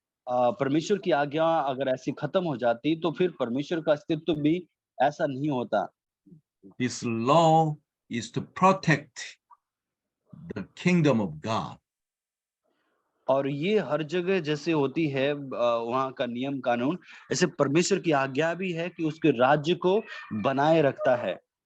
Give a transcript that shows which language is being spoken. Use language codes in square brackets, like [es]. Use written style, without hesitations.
[hi] परमेश्वर की आज्ञा अगर ऐसी खत्म हो जाती तो फिर परमेश्वर का अस्तित्व भी ऐसा नहीं होता। [en] His law is to protect the kingdom of God. [hi] और ये हर जगह जैसे होती है वहाँ का नियम कानून, ऐसे परमेश्वर की आज्ञा भी है कि उसके राज्य को बनाए रखता है।